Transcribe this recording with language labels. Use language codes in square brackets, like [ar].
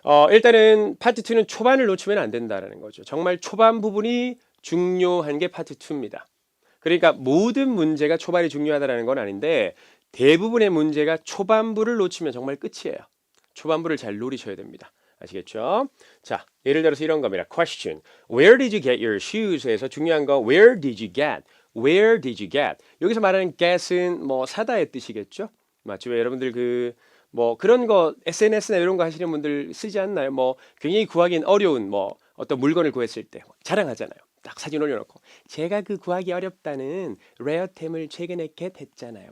[ko] 일단은 파트 2는 초반을 놓치면 안 된다라는 거죠. 정말 초반 부분이 중요한 게 파트 2입니다. 그러니까 모든 문제가 초반이 중요하다는 건 아닌데 대부분의 문제가 초반부를 놓치면 정말 끝이에요. 초반부를 잘 노리셔야 됩니다. 아시겠죠? 자, 예를 들어서 이런 겁니다. [en] Question. Where did you get your shoes?에서 [ko] 중요한 거 [en] Where did you get? Where did you get? [ko] 여기서 말하는 get은 뭐 사다의 뜻이겠죠? 맞죠? 왜 여러분들 뭐 그런 거 SNS나 이런 거 하시는 분들 쓰지 않나요? 뭐 굉장히 구하기는 어려운 뭐 어떤 물건을 구했을 때 자랑하잖아요. 딱 사진 올려놓고 제가 그 구하기 어렵다는 레어템을 최근에 겟했잖아요.